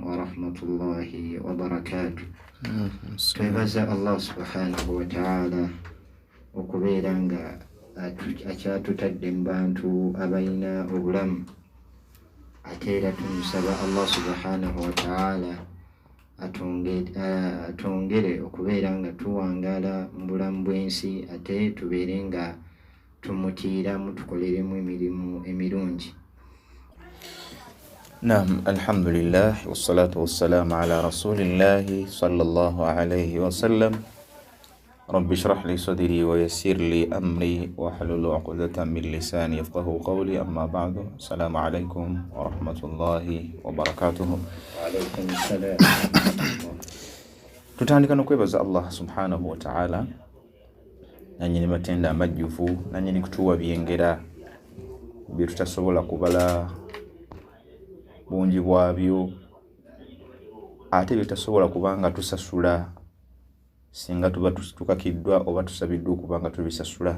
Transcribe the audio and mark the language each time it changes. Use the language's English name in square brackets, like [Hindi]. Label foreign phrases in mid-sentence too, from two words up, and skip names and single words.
[Arabic] ورحمة الله وبركاته. [Ganda] twebaza Allah [Arabic] سبحانه وتعالى [Ganda] okubeera nga akyatutadde mu bantu abalina obulamu, ate era tumusaba Allah [Arabic] سبحانه وتعالى [Ganda] atwongere okubeera nga tuwangaala mu bulamu bw'ensi, ate tubeere nga tumutiiramu tukoleremu emirimu emirungi. Naam, [Arabic] الحمد لله والصلاة والسلام على رسول الله صلى الله عليه وسلم. رب اشرح لي صدري ويسر لي أمري واحلل عقدة من لساني يفقهوا قولي. أما بعد. السلام عليكم ورحمة الله وبركاته. وعليكم السلام. [Ganda] Tutandika n'okwebaza Allah [Arabic] سبحانه وتعالى [Ganda] nanyini matenda amajjuvu, nanyini kutuwa byengera bye tutasobola kubala bungi bwabyo, ate bitasobola kubanga tusasula singa tuba tukakiddwa oba tusabiddwa okubanga tubisasula.